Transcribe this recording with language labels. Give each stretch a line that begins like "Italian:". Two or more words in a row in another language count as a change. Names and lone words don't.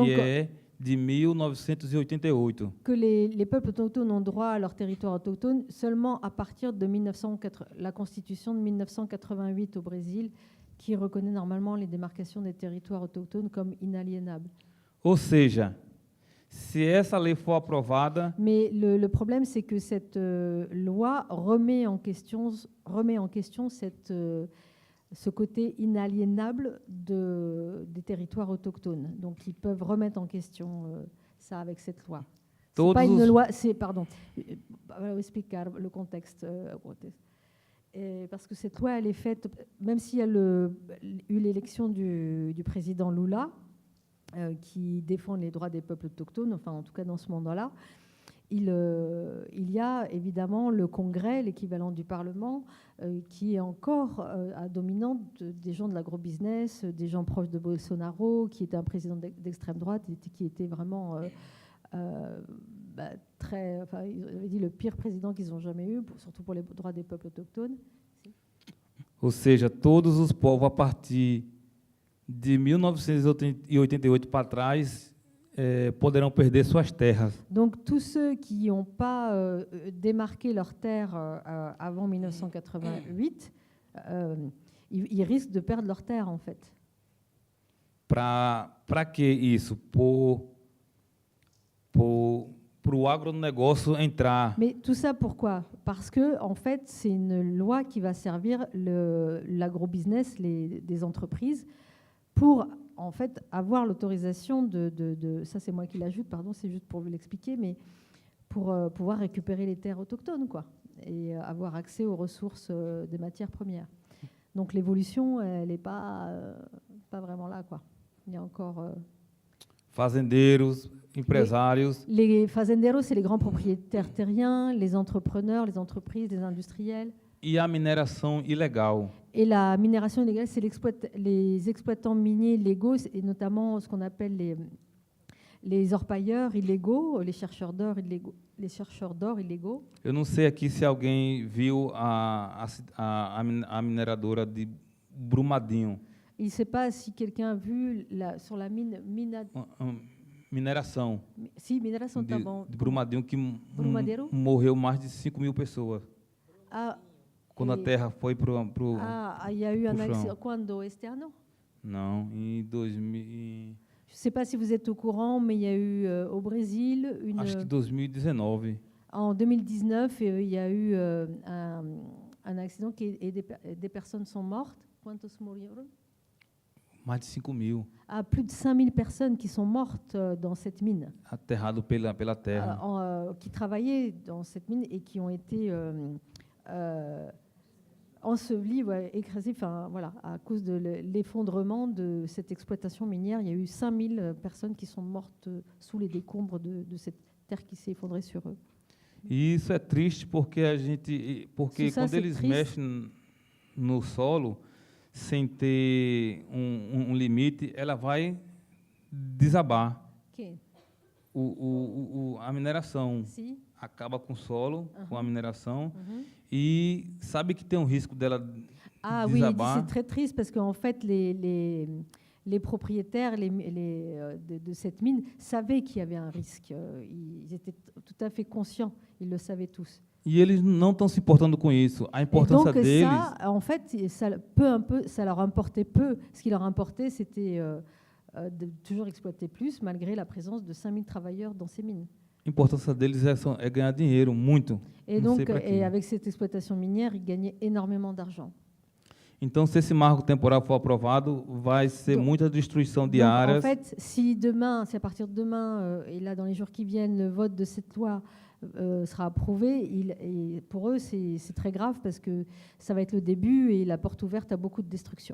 French: Donc,
Portuguese: é de 1988.
French: que les peuples autochtones ont droit à leur territoire autochtone seulement à partir de la Constitution de 1988 au Brésil, qui reconnaît normalement les démarcations des territoires autochtones comme inaliénables.
Portuguese: Ou seja, se essa lei for aprovada,
French: Mais le problème, c'est que cette loi remet en question ce côté inaliénable des territoires autochtones. Donc, ils peuvent remettre en question ça avec cette loi. C'est pas une loi, c'est, pardon,
Portuguese: vou explicar
French: le contexte. Et parce que cette loi, elle est faite, même s'il y a eu l'élection du président Lula, qui défend les droits des peuples autochtones, enfin en tout cas dans ce mandat-là, il y a évidemment le Congrès, l'équivalent du Parlement, qui est encore à dominante des gens de l'agrobusiness, des gens proches de Bolsonaro, qui était un président d'extrême droite, qui était vraiment très... Enfin, ils avaient dit le pire président qu'ils ont jamais eu, surtout pour les droits des peuples autochtones.
Portuguese: Ou seja, todos os povos, a partir de 1988 para trás, poderão perder suas terras.
French: Donc tous ceux qui n'ont pas démarqué leurs terres avant 1988, ils risquent de perdre leurs terres en fait.
Portuguese: Para que isso? Para o agronegócio entrar.
French: Mais tout ça pourquoi? Parce que en fait, c'est une loi qui va servir l'agrobusiness, des entreprises, pour en fait avoir l'autorisation de ça c'est moi qui l'ajoute, pardon, c'est juste pour vous l'expliquer, mais pour pouvoir récupérer les terres autochtones, quoi, et avoir accès aux ressources des matières premières. Donc l'évolution, elle n'est pas vraiment là, quoi. Il y a encore...
Portuguese: Fazendeiros, empresários.
French: Les fazenderos, c'est les grands propriétaires terriens, les entrepreneurs, les entreprises, les industriels.
Portuguese: E a mineração ilegal.
French: Et la minération illégale, c'est les exploitants miniers légaux, et notamment ce qu'on appelle les orpailleurs illégaux, les chercheurs d'or illégaux.
Portuguese: Eu não sei aqui se alguém viu a mineradora de Brumadinho.
French: Il ne sait pas si quelqu'un a vu sur la mine...
Portuguese: Mineração. Si, mineração, tá bom. De Brumadinho, que Brumadero? morreu mais de 5.000 pessoas. Ah, Quando a terra foi pro
French: il y a eu un accident.
Portuguese: Quando? Este ano? Não, em 2000.
French: Je ne sais pas si vous êtes au courant, mais il y a eu au Brésil
Portuguese: Acho que 2019.
French: En 2019, il y a eu un accident et des personnes sont mortes.
Portuguese: Quantos morreram? Mais de 5.000.
French: Ah, plus de 5000 personnes qui sont mortes dans cette mine.
Portuguese: Aterrado pela terra.
French: Qui travaillaient dans cette mine et qui ont été ensevelies, écrasées, voilà, à cause de l'effondrement de cette exploitation minière. Il y a eu 5000 personnes qui sont mortes sous les décombres de cette terre qui s'est effondrée sur eux.
Portuguese: E isso é triste porque quando eles mexem no solo sem ter limite, ela vai desabar. Okay. A mineração acaba com o solo, com a mineração, e sabe que tem risco dela desabar.
French: Oui, c'est très triste parce qu'en fait, les propriétaires de cette mine savaient qu'il y avait un risque. Ils étaient tout à fait conscients, ils le savaient tous.
Portuguese: E eles não estão se importando com isso. A importância deles...
French: Ça, en fait, ça leur importait peu. Ce qui leur importait, c'était de toujours exploiter plus, malgré la présence de 5000 travailleurs dans ces mines.
Portuguese: A importância deles é ganhar dinheiro, muito.
French: Et donc, avec cette exploitation minière, ils gagnaient énormément d'argent.
Portuguese: Então, se esse marco temporal for aprovado, vai ser muita destruição de áreas.
French: En fait, si à partir de demain, et là dans les jours qui viennent, le vote de cette loi sera approuvé, et pour eux, c'est très grave parce que ça va être le début et la porte ouverte à beaucoup de destruction.